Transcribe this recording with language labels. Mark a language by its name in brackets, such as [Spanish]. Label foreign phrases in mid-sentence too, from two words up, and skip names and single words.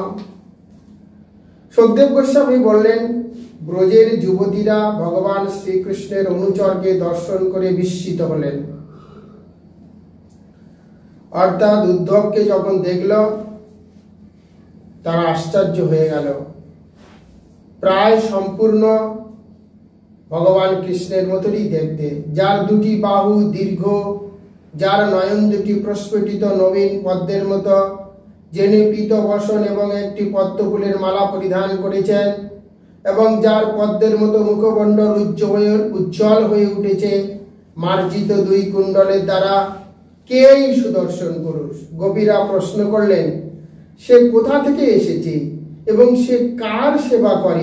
[Bangla] সুখদেব গোস্বামী বলেন, ব্রজের যুবতীরা ভগবান শ্রীকৃষ্ণের অনুচরকে দর্শন করে বিস্মিত হলেন। অর্থাৎ উদ্ধবকে যখন দেখল তারা আশ্চর্য হয়ে গেল। প্রায় সম্পূর্ণ ভগবান কৃষ্ণের মতোই দেখতে, যার দুটি বাহু দীর্ঘ, যার নয়ন দুটি প্রস্ফুটিত নবীন পদ্মের মতো, যেনে পীত বসন এবং একটি পদ্ম ফুলের মালা পরিধান करेছেন এবং যার পদ্মের মতো মুখমণ্ডল উজ্জ্বল হয়ে উঠেছে মার্জিত দুই কুণ্ডলের দ্বারা। কে এই সুদর্শন পুরুষ? গোপীরা প্রশ্ন করলেন, সে কোথা থেকে এসেছে এবং সে কার সেবা করে?